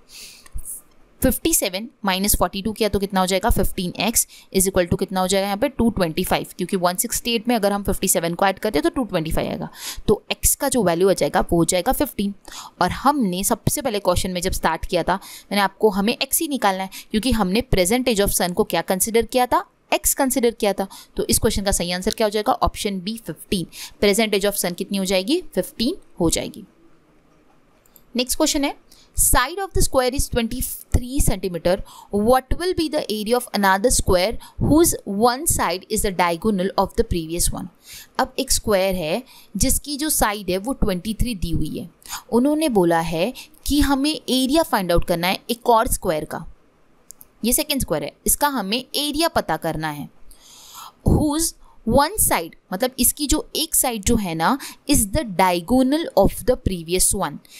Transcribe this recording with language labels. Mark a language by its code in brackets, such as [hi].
[hi] 57 - 42 किया तो कितना हो जाएगा 15x = कितना हो जाएगा यहाँ पे 225, क्योंकि 168 में अगर हम 57 को ऐड करते हैं तो 225 आएगा, तो x का जो वैल्यू आ जाएगा वो हो जाएगा 15। और हमने सबसे पहले क्वेश्चन में जब स्टार्ट किया था मैंने आपको हमें x ही निकालना है, क्योंकि हमने प्रेजेंट एज ऑफ सन को क्या कंसिडर किया था, x कंसिडर किया था। तो इस क्वेश्चन का सही आंसर क्या हो जाएगा, option B 15। [en] present age of son [hi] कितनी हो जाएगी 15 हो जाएगी। नेक्स्ट क्वेश्चन है, [en] Side of the square is 23 cm, what will be the area of another square whose one side is the diagonal of the previous one। [hi] अब एक square है जिसकी जो साइड है वो 23 दी हुई है। उन्होंने बोला है कि हमें एरिया फाइंड आउट करना है एक और स्क्वायर का, ये सेकेंड स्क्वायर है, इसका हमें एरिया पता करना है। whose वन साइड, मतलब इसकी जो एक साइड जो है ना [en] Is the diagonal of the previous one.